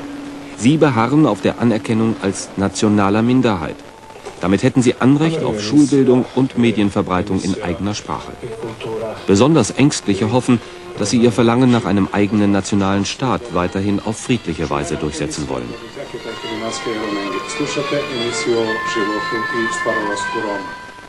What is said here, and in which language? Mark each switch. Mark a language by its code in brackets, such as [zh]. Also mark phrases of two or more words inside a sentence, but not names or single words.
[de] Sie beharren auf der Anerkennung als nationaler Minderheit. Damit hätten sie Anrecht auf Schulbildung und Medienverbreitung in eigener Sprache. Besonders Ängstliche hoffen, dass sie ihr Verlangen nach einem eigenen nationalen Staat weiterhin auf friedliche Weise durchsetzen wollen. [hr] Hrvatske Romengi. Slušate emisiju o životu i stvaralaštvu Roma.